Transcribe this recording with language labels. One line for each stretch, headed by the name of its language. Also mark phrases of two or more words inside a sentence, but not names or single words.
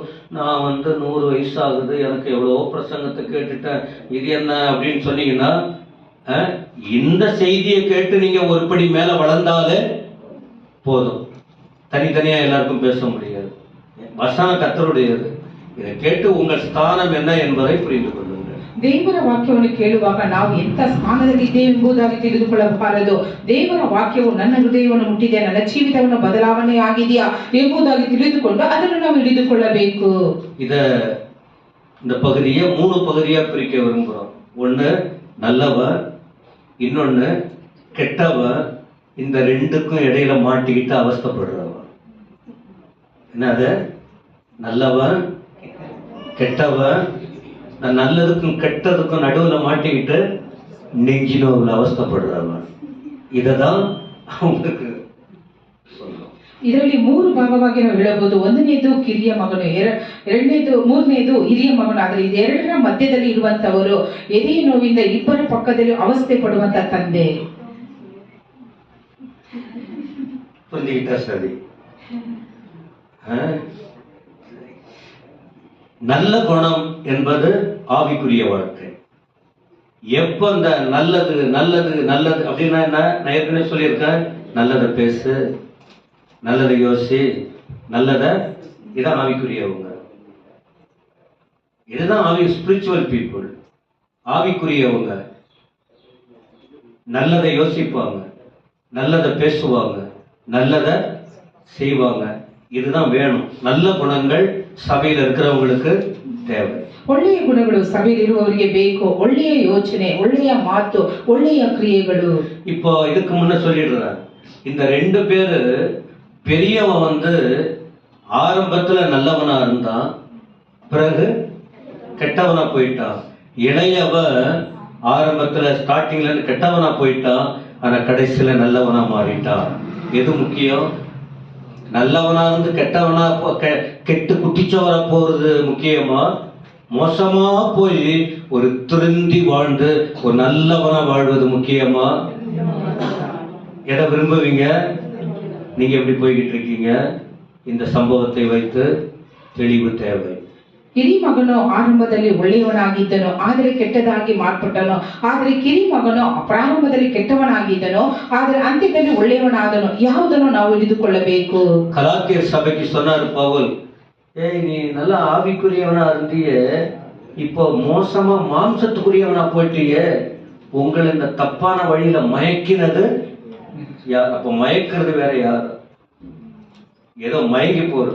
Tamil: நான் 100 வயசு ஆகுது, எனக்கு எவ்வளவோ பிரசங்கத்தை கேட்டுட்டேன், இது என்ன அப்படின்னு சொன்னீங்கன்னா, இந்த செய்தியை கேட்டு நீங்க ஒருபடி மேல வளர்ந்தாலே போதும். தனித்தனியா எல்லாருக்கும் பேச முடியாது. வசனம் கர்த்தருடையது. இதை கேட்டு உங்கள் ஸ்தானம் என்ன என்பதை புரிந்து கொள்ளுங்கள்.
Kannada: ದೇವರ ವಾಕ್ಯವನ್ನು ಕೇಳುವಾಗ ನಾವು ಎಂಥ ಸ್ಥಾನದಲ್ಲಿದ್ದೇವೆ ಎಂಬುದಾಗಿ ತಿಳಿದುಕೊಳ್ಳಬಾರದು. ದೇವರ ವಾಕ್ಯವು ನನ್ನ ಹೃದಯವನ್ನು ಮುಟ್ಟಿದೆ, ನನ್ನ ಜೀವಿತವನ್ನು ಬದಲಾವಣೆ ಆಗಿದೆಯಾ ಎಂಬುದಾಗಿ ತಿಳಿದುಕೊಂಡು ಅದನ್ನು ನಾವು ಹಿಡಿದುಕೊಳ್ಳಬೇಕು.
Tamil: இந்த பகுதியை 3 பகுதியா பிரிக்க விரும்புகிறோம். ஒன்று நல்லவன், இன்னொன்னு கெட்டவன். இந்த ரெண்டுக்கும் இடையில மாட்டிக்கிட்டு அவஸ்தைப்படுறவன். என்னது? நல்லவன் கெட்டவன். நல்லதுக்கும் கெட்டதுக்கும் நடுவில் மாட்டிக்கிட்டு நெஞ்சினோவில் அவஸ்தைப்படுறவன். இததான் அவங்களுக்கு சொல்லணும்.
Kannada: ಇದರಲ್ಲಿ 3 ಭಾಗವಾಗಿ ನಾವು ಹೇಳಬಹುದು. ಒಂದನೇದು ಕಿರಿಯ ಮಗನು, ಮೂರನೇದು ಹಿರಿಯ ಮಗನು. ಆದರೆ ಇದೆರಡರ ಮಧ್ಯದಲ್ಲಿ ಇರುವಂತವರು ಎದೆಯ ನೋವಿಂದ ಇಬ್ಬರ ಪಕ್ಕದಲ್ಲಿ ಅವಸ್ಥೆ ಪಡುವಂತ ತಂದೆ.
Tamil: சரி. நல்ல குணம் என்பது ஆவிக்குரிய வாழ்க்கை. எப்ப இந்த நல்லது நல்லது நல்லது அப்படின்னா என்ன, நான் ஏற்கனவே சொல்லியிருக்கேன். நல்லதை பேசு, நல்லதை யோசி, நல்லதை, இதான் ஆவிக்குரியவங்க. இதுதான்
English: spiritual people.
Tamil: ஆவிக்குரியவங்க நல்லதை யோசிப்பாங்க, நல்லதை பேசுவாங்க, நல்லதை செய்வாங்க. இதுதான் வேணும். நல்ல குணங்கள் சபையில் இருக்கிறவங்களுக்கு தேவை.
Kannada: ಒಳ್ಳೆಯ ಗುಣಗಳು ಸಭೆಯಲ್ಲಿರುವವರಿಗೆ ಬೇಕು. ಒಳ್ಳೆಯ ಯೋಚನೆ, ಒಳ್ಳೆಯ ಮಾತು, ಒಳ್ಳೆಯ ಕ್ರಿಯೆಗಳು.
Tamil: இப்போ இதுக்கு முன்ன சொல்லிடுறேன், இந்த 2 பேரு, பெரியவன் ஆரம்பத்துல நல்லவனா இருந்தான், பிறகு கெட்டவனா போயிட்டான். இளையவன் ஆரம்பத்துல ஸ்டார்டிங்ல இருந்து கெட்டவனா போயிட்டான், ஆனா கடைசியில நல்லவனா மாறிட்டான். எது முக்கியம்? நல்லவனா இருந்து கெட்டவனா கெட்டு குட்டிச்சவரா போறது முக்கியமா, மோசமா போய் ஒரு திருந்தி வாழ்ந்து ஒரு நல்லவனா வாழ்வது முக்கியமா? எதை விரும்புவீங்க? நீங்க எப்படி போய்கிட்டு இருக்கீங்க? இந்த சம்பவத்தை வைத்து தெளிவு தேவை.
Kannada: ಹಿರಿ ಮಗನು ಆರಂಭದಲ್ಲಿ ಒಳ್ಳೆಯವನಾಗಿದ್ದನು, ಆದರೆ ಕೆಟ್ಟದಾಗಿ ಮಾರ್ಪಟ್ಟನು. ಆದರೆ ಕಿರಿ ಮಗನು ಪ್ರಾರಂಭದಲ್ಲಿ ಕೆಟ್ಟವನಾಗಿದ್ದನು, ಆದರೆ ಅಂತ್ಯದಲ್ಲಿ ಒಳ್ಳೆಯವನಾದನು. ಯಾವುದನ್ನು ನಾವು ಹಿಡಿದುಕೊಳ್ಳಬೇಕು?
Tamil: கலாத்தியர் சபைக்கு சொன்னார் பவுல், ஏய் நீ நல்ல ஆவிக்குரியவனா இருந்தியே, இப்போ மோசமா மாம்சத்துக்குரியவனா போயிட்டியே, உங்களை இந்த தப்பான வழியில மயக்கினது யார்? அப்ப மயக்கிறது வேற யார்? ஏதோ மயங்கி போறது.